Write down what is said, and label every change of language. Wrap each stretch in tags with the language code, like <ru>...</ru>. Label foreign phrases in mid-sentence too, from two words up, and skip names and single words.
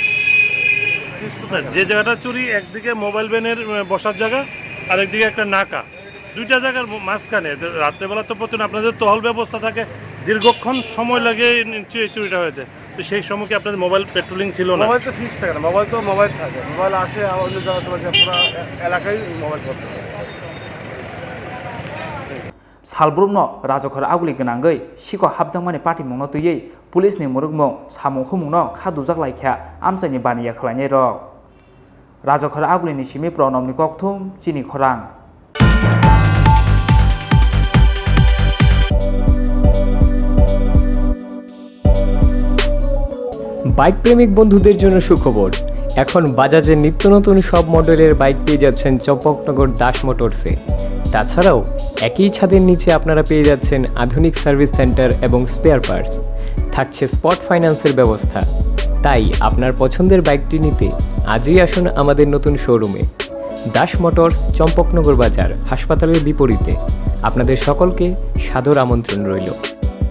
<bn>যে জায়গাটা চুরি একদিকে</bn> <en>mobile van</en> <bn>বসার জায়গা আর একদিকে একটা নাকা দুইটা জায়গার মাঝখানে রাত্রেবেলা তো প্রতিদিন আপনাদের টহল ব্যবস্থা থাকে দীর্ঘক্ষণ সময় লাগে চুরিটা হয়েছে তো সেই সময় কি আপনাদের</bn> <en>mobile patrolling</en> <bn>ছিল না মোবাইল তো ফিক্স থাকে না মোবাইল থাকে মোবাইল আসে অন্য জায়গা তোমার পুরো এলাকায় মোবাইল করতে</bn> <trp>Salbrumno rajokhara aguli gnangoi siko habjakmani patimungno tuiyei police ni murugmung samung humungno khadujak laikha amchaini baniya khlainai rok rajokhara aguli ni simi pronomni kokthum chini khorang</trp> <bn>বাইক প্রেমিক বন্ধুদের জন্য সুখবর এখন বাজাজের নিত্য নতুন সব মডেলের বাইক পেয়ে যাচ্ছেন চম্পকনগর দাস মোটরসে তাছাড়াও একই ছাদের নিচে আপনারা পেয়ে যাচ্ছেন আধুনিক</bn> <en>service center</en> <bn>এবং</bn> <en>spare parts</en> <bn>থাকছে</bn> <en>spot finance</en> <bn>ব্যবস্থা তাই আপনার পছন্দের বাইকটি নিতে আজই আসুন আমাদের নতুন শোরুমে দাস মোটরস চম্পকনগর বাজার হাসপাতালের বিপরীতে আপনাদের সকলকে সাদর আমন্ত্রণ রইল</bn>